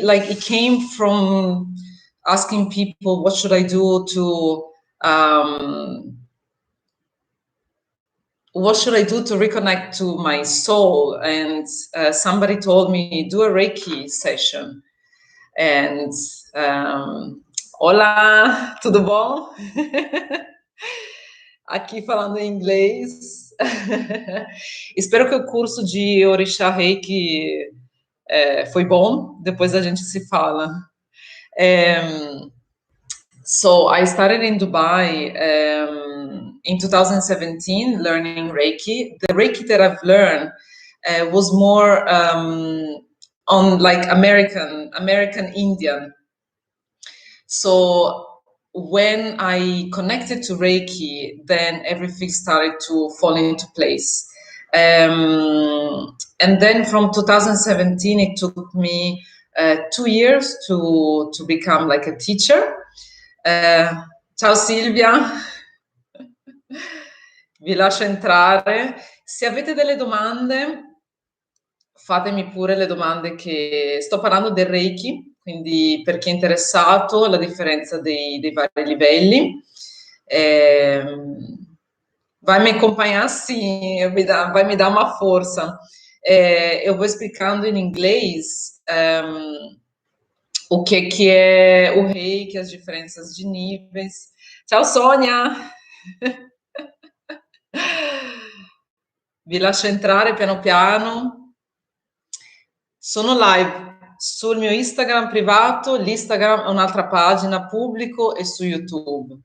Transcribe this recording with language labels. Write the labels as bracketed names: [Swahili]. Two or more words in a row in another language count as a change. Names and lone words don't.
[English] Like, it came from asking people, what should I do to reconnect to my soul? And somebody told me, do a Reiki session. And hola, [Portuguese] tudo bom? Aqui falando em inglês. Espero que o curso de Orixá Reiki foi bom. Depois a gente se fala. [English] So I started in Dubai in 2017, learning Reiki. The Reiki that I've learned was more on like American Indian. So when I connected to Reiki, then everything started to fall into place. And then from 2017, it took me 2 years to become like a teacher. [Italian] Ciao Silvia, vi lascio entrare. Se avete delle domande, fatemi pure le domande, che sto parlando del Reiki, quindi per chi è interessato, la differenza dei vari livelli. [Portuguese] Vai me acompanhar, sim, vai me dar uma força. Eu vou explicando em inglês o que é o Reiki, as diferenças de níveis. [Italian] Ciao Sônia! Vi lascio entrare piano piano. Sono live sul mio Instagram privato, l'Instagram è un'altra pagina, pubblico, e su YouTube.